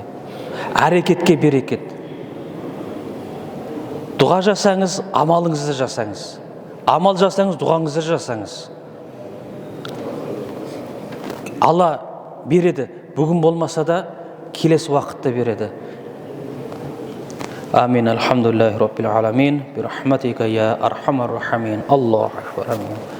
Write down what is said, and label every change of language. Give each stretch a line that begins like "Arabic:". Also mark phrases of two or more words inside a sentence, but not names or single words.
Kazakh: Әрекетке берекет. Дұға жасаңыз, амалыңызды жасаңыз. Амал жасаңыз, дұғаңызды жасаңыз. Алла береді. Бүгін болмаса да келесі уақытта береді. Амин.
Arabic: الحمد لله رب العالمين برحمتك يا أرحم الراحمين. الله أكبر. آمين.